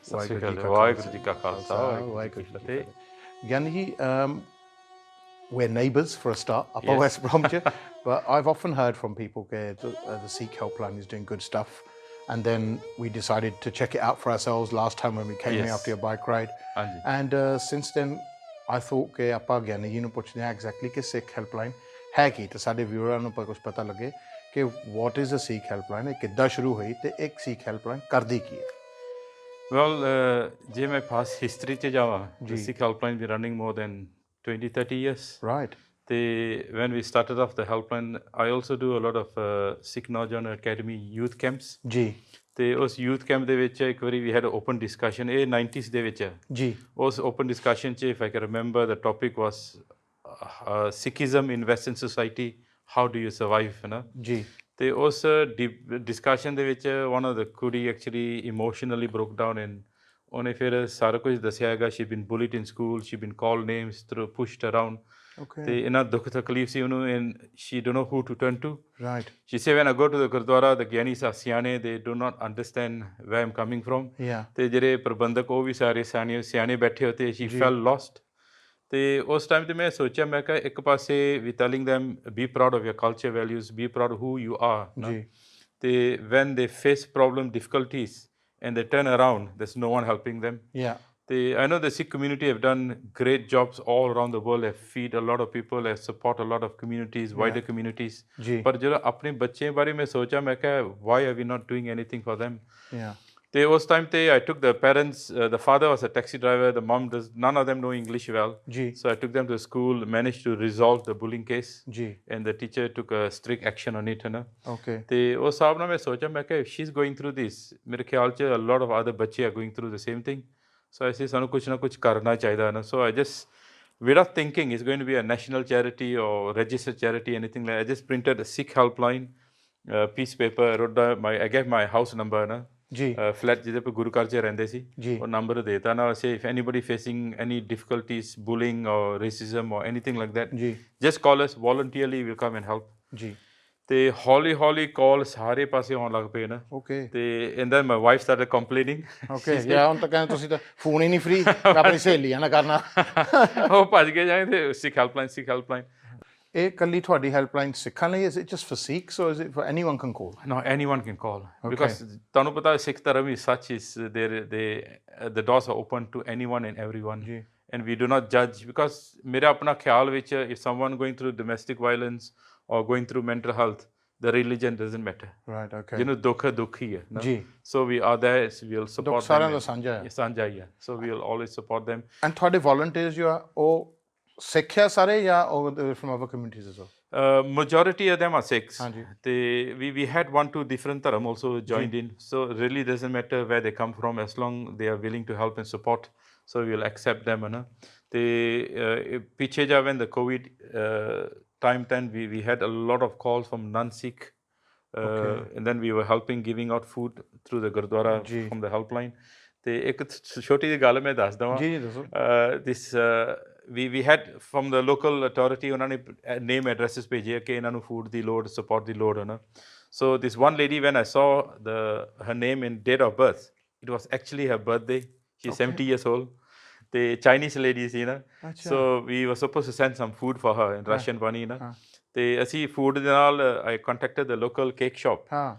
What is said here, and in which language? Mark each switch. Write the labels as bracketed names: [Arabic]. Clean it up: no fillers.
[Punjabi] ਵਾਹਿਗੁਰੂ ਜੀ ਕਾ ਖਾਲਸਾ ਵਾਹਿਗੁਰੂ ਜੀ ਕੀ ਫਤਿਹ। [English] Giani ji, we're neighbours for a start, Upper West Bromwich, but I've often heard from people that the Sikh helpline is doing good stuff, and then we decided to check it out for ourselves last time when we came here after your bike ride. [Punjabi] And since then I thought ਕਿ ਆਪਾਂ ਗਿਆਨੀ ਜੀ ਨੂੰ ਪੁੱਛਦੇ ਹਾਂ exactly ਕਿ Sikh helpline ਹੈ ਕੀ, ਤੇ ਸਾਡੇ ਵਿਊਅਰਾਂ ਨੂੰ ਕੁਝ ਪਤਾ ਲੱਗੇ ਕਿ [English] what is a Sikh helpline, [Punjabi] ਇਹ ਕਿੱਦਾਂ ਸ਼ੁਰੂ ਹੋਈ ਤੇ ਇੱਕ Sikh helpline ਕਰਦੀ ਕੀ ਹੈ। [English] Well, [Punjabi] ਜੇ ਮੈਂ [English] past history [Punjabi] 'ਚ ਜਾਵਾਂ, [English] the Sikh helpline been running more than 20-30 years. Right. ਤੇ when we started off the helpline, I also do a lot of Sikh Naujawan Academy youth camps. [Punjabi] ਜੀ। ਤੇ ਉਸ ਯੂਥ ਕੈਂਪ ਦੇ ਵਿੱਚ ਇੱਕ ਵਾਰੀ ਵੀ [English] had open discussion, [Punjabi] ਇਹ 90s ਦੇ ਵਿੱਚ ਹੈ ਜੀ। ਉਸ ਓਪਨ ਡਿਸਕਸ਼ਨ 'ਚ [English] if I can remember the topic was Sikhism in western society, how do you survive, [Punjabi] ਹੈ ਨਾ ਜੀ। ਤੇ ਉਸ ਡਿਸਕਸ਼ਨ ਦੇ ਵਿੱਚ [English] one of the [Punjabi] ਕੁੜੀ [English] actually emotionally broke down and [Punjabi] ਉਹਨੇ ਫਿਰ ਸਾਰਾ ਕੁਝ ਦੱਸਿਆ ਹੈਗਾ। [English] she been bullied in school, she been call names through pushed around, [Punjabi] ਤੇ ਇਹਨਾਂ ਦੁੱਖ ਤਕਲੀਫ ਸੀ ਉਹਨੂੰ, [English] And she don't know who to turn to. Right. She said, when I go to the Gurdwara, the Gyanis are ਸਿਆਣੇ, they do not understand where I'm coming from. Yeah. [Punjabi] ਤੇ ਜਿਹੜੇ ਪ੍ਰਬੰਧਕ ਉਹ ਵੀ ਸਾਰੇ ਸਿਆਣੇ ਬੈਠੇ ਹੋਤੇ, [English] she felt lost. [Punjabi] ਤੇ ਉਸ time ਤੇ ਮੈਂ ਸੋਚਿਆ, ਮੈਂ ਕਿਹਾ ਇੱਕ ਪਾਸੇ [English] we telling them be proud of your culture values, be proud of who you are. [Punjabi] ਜੀ। [English] ਤੇ when they face problem difficulties and they turn around, there's no one helping them. Yeah. I know the Sikh community have done great jobs all around the world, have feed a lot of people, have support a lot of communities, wider communities. [Punjabi] ਪਰ ਜਦੋਂ ਆਪਣੇ ਬੱਚੇ ਬਾਰੇ ਮੈਂ ਸੋਚਿਆ, ਮੈਂ ਕਿਹਾ [English] why are we not doing anything for them? Yeah. [Punjabi] ਤੇ ਉਸ ਟਾਈਮ ਤੇ [English] I took the parents, the father was a taxi driver, the mom does, none of them know English well. So I took them to school, managed to resolve the bullying case. And the teacher took a strict action on it, [Punjabi] है ना। [English] Okay. [Punjabi] ਤੇ ਉਸ ਹਿਸਾਬ ਨਾਲ ਮੈਂ ਸੋਚਿਆ, ਮੈਂ ਕਿਹਾ [English] if she's going through this, [Punjabi] ਮੇਰੇ ਖਿਆਲ 'ਚ [English] a lot of other ਬੱਚੇ are going through the same thing. So I say [Punjabi] ਸਾਨੂੰ ਕੁਛ ਨਾ ਕੁਛ ਕਰਨਾ ਚਾਹੀਦਾ ਨਾ। [English] So I just, without thinking it's going to be a national charity or registered charity, anything like that, I just printed a Sikh helpline piece paper, I wrote down I gave my house number [Punjabi] ਨਾ ਜੀ, flat ਜਿਹਦੇ ਪੇ ਗੁਰੂ ਘਰ 'ਚ ਰਹਿੰਦੇ ਸੀ, ਉਹ number ਦੇਤਾ ਨਾ। [English] ਅਸੀਂ if anybody facing any difficulties, bullying or racism or anything like that, just call us, voluntarily we'll come and help. [Punjabi] ਜੀ। ਤੇ ਹੌਲੀ ਹੌਲੀ ਕਾਲ ਸਾਰੇ ਪਾਸੇ ਆਉਣ ਲੱਗ ਪਏ ਨਾ। ਓਕੇ। ਤੇ [English] And then my wife started complaining. [Punjabi] Okay, ਯਾ ਹੁਣ ਤਾਂ ਕਹਿੰਦੇ ਤੁਸੀਂ ਤਾਂ ਫੋਨ ਹੀ ਨਹੀਂ ਫ੍ਰੀ, ਆਪਣੀ ਸਹੇਲੀਆਂ ਨਾਲ ਕਰਨਾ। ਉਹ ਭੱਜ ਕੇ ਜਾਂਦੇ ਸਿੱਖ ਹੈਲਪਲਾਈਨ, ਸਿੱਖ ਹੈਲਪਲਾਈਨ। ਇਹ ਕੱਲੀ ਤੁਹਾਡੀ ਹੈਲਪਲਾਈਨ ਸਿੱਖਾਂ ਲਈ, [English] is it just for Sikhs or is it for anyone can call? No, anyone can call. Because [Punjabi] ਤੁਹਾਨੂੰ ਪਤਾ ਸਿੱਖ ਧਰਮ [English] is such is the doors are open to anyone and everyone. And we do not judge, because [Punjabi] ਮੇਰਾ ਆਪਣਾ ਖਿਆਲ ਵਿੱਚ [English] if someone going through domestic violence or going through mental health, the religion doesn't matter. Right, okay. [Punjabi] ਜਿਹਨੂੰ ਦੁੱਖ ਹੈ, ਦੁੱਖ ਹੀ ਹੈ ਨਾ। [English] So we are there, we'll support them. [Punjabi] ਦੁੱਖ ਸਾਰਿਆਂ ਦਾ ਸਾਂਝਾ ਹੈ। ਸਾਂਝਾ ਹੀ ਹੈ। [English] So we'll always support them. [Punjabi] And ਤੁਹਾਡੇ volunteers ਜੋ ਆ ਉਹ ਸਿੱਖ ਆ ਸਾਰੇ ਜਾਂ [English] from other communities as well? Majority of them are Sikhs. We had 1-2 different dharam also joined in. So really doesn't matter where they come from, as long they are willing to help and support. So we will accept them. [Punjabi] Piche ja, [English] when the COVID time then we had a lot of calls from non-Sikh. And then we were helping, giving out food through the Gurdwara from the helpline. [Punjabi] ਤੇ ਇੱਕ ਛੋਟੀ ਜਿਹੀ ਗੱਲ ਮੈਂ ਦੱਸ ਦੇਵਾਂ। ਜੀ ਦੱਸੋ। [English] This we had from the local authority, [Punjabi] ਉਹਨਾਂ ਨੇ name addresses ਭੇਜੇ ਕਿ ਇਹਨਾਂ ਨੂੰ food ਦੀ ਲੋੜ, support ਦੀ ਲੋੜ ਹੈ ਨਾ। [English] So this one lady, when I saw her name and date of birth, it was actually her birthday. She's 70 years old. The Chinese lady [Punjabi] ਸੀ ਨਾ। [English] So we were supposed to send some food for her in Russian money ਨਾ। [Punjabi] ਤੇ ਅਸੀਂ food ਦੇ ਨਾਲ [English] I contacted the local cake shop.